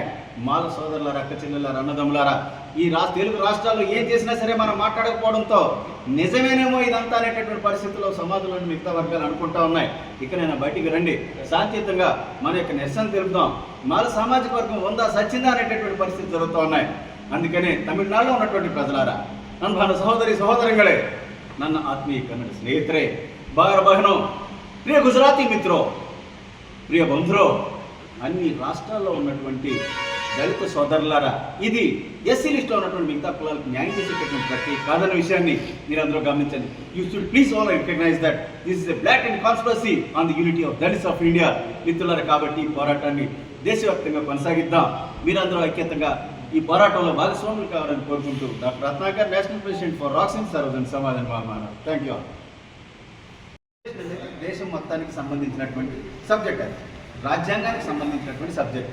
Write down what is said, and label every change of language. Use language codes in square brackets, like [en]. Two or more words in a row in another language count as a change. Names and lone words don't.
[te] మాల సోదరులారా, అక్క చెల్లెలారా, అన్నదమ్ములారా, ఈ తెలుగు రాష్ట్రాల్లో ఏం చేసినా సరే మనం మాట్లాడకపోవడంతో నిజమేనేమో ఇదంతా అనేటటువంటి పరిస్థితుల్లో సమాజంలోని మిగతా వర్గాలు అనుకుంటా ఉన్నాయి. ఇకనైనా బయటికి రండి, శాంతియుతంగా మన యొక్క నిరసన తెలుపుదాం. మాల సామాజిక వర్గం ఉందా సచ్చిందా అనేటటువంటి పరిస్థితి జరుగుతూ ఉన్నాయి. అందుకనే తమిళనాడులో ఉన్నటువంటి ప్రజలారా, [kn] ನನ್ನ ಸಹೋದರಿ ಸಹೋದರಗಳೇ, ನನ್ನ ಆತ್ಮೀಯ ಕನ್ನಡ ಸ್ನೇಹಿತರೆ, ಬಾರ ಬಹನೋ, [gu] પ્રિય ગુજરાતી મિત્રો, પ્રિય બંધુઓ, [te] అన్ని రాష్ట్రాల్లో ఉన్నటువంటి దళిత సోదరులారా, ఇది ఎస్సీ లిస్టులో ఉన్నటువంటి మిగతా కులాలకు న్యాయం చేసేటటువంటి ప్రక్రియ కాదన్న విషయాన్ని మీరందరూ గమనించండి. [en] You should please all recognize that this is a black and conspiracy on the unity of Dalits of India. [te] మిత్రులారా, కాబట్టి ఈ పోరాటాన్ని దేశవ్యాప్తంగా కొనసాగిద్దాం. మీరందరూ ఐక్యతంగా ఈ పోరాటంలో భాగస్వాములు కావాలని కోరుకుంటూ డాక్టర్ రత్నాకర్, [en] National President [te] ఫర్ రాక్సిన్ సర్వజన్ సమాధానం మాలమహానాడు. [en] Thank you. [te] దేశం మొత్తానికి సంబంధించినటువంటి సబ్జెక్ట్, అది రాజ్యాంగానికి సంబంధించినటువంటి సబ్జెక్ట్.